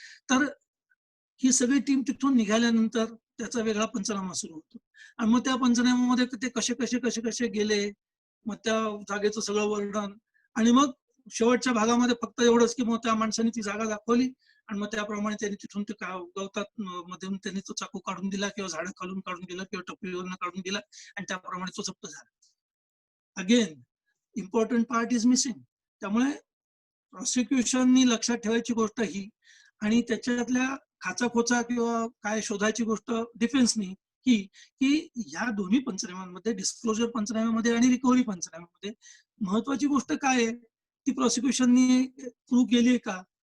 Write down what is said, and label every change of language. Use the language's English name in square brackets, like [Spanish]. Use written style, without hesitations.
[Marathi] तर ही सगळी टीम तिथून निघाल्यानंतर त्याचा वेगळा पंचनामा सुरू होतो आणि मग त्या पंचनाम्यामध्ये ते कसे कसे कसे कसे गेले, मग त्या जागेचं सगळं वर्णन आणि मग शेवटच्या भागामध्ये फक्त एवढंच की मग त्या माणसाने ती जागा दाखवली आणि मग त्याप्रमाणे त्यांनी तिथून ते गवतात मधून त्यांनी तो चाकू काढून दिला किंवा झाडं खालून काढून दिला किंवा टपरीवरून काढून दिला आणि त्याप्रमाणे तो जप्त झाला. [English] Again important part is missing. [Marathi] त्यामुळे प्रॉसिक्युशननी लक्षात ठेवायची गोष्ट ही आणि त्याच्यातल्या खाचाखोचा किंवा काय शोधायची गोष्ट डिफेन्सनी ही की ह्या दोन्ही पंचनाम्यांमध्ये डिस्क्लोजर पंचनाम्यामध्ये आणि रिकव्हरी पंचनाम्यामध्ये महत्वाची गोष्ट काय आहे ती प्रॉसिक्युशननी प्रूव्ह केली आहे का,